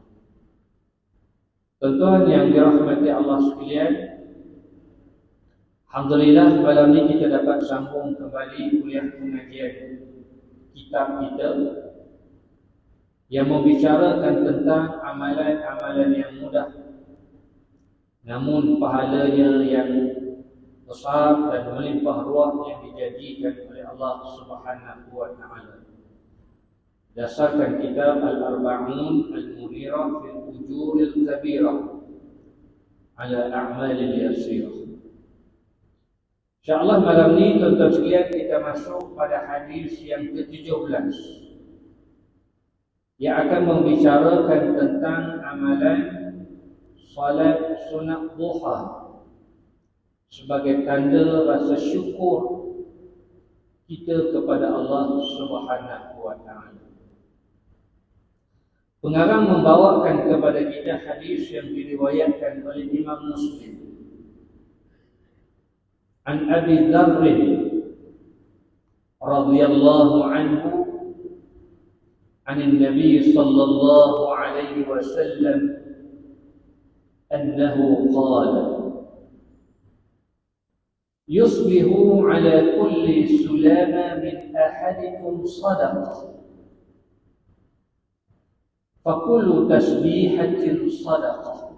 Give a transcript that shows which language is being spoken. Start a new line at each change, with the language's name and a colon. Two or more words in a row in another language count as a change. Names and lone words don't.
Malay: Tuan-tuan yang dirahmati Allah sekalian, alhamdulillah malam ini kita dapat sambung kembali kuliah pengajian kitab kita yang membicarakan tentang amalan-amalan yang mudah namun pahalanya yang besar dan melimpah ruah yang dijanjikan oleh Allah
Arabic: سبحانه وتعالى.
Malay: Dasarkan kitab Al-Arba'un Al-Munirah fil Ujuril Kabirah ala A'malil Yasirah. InsyaAllah malam ini tuan-tuan sekalian kita masuk pada hadis yang ke-17 yang akan membicarakan tentang amalan salat sunat duha sebagai tanda rasa syukur kita kepada Allah
Arabic: سبحانه وتعالى.
Malay: Pengarang membawakan kepada kita hadis yang diriwayatkan oleh Imam Muslim.
Arabic: عن أبي ذر رضي الله عنه عن النبي صلى الله عليه وسلم أنه قال يصبح على كل سلامة من أحدكم صدقة فكل تسبيحة صدقة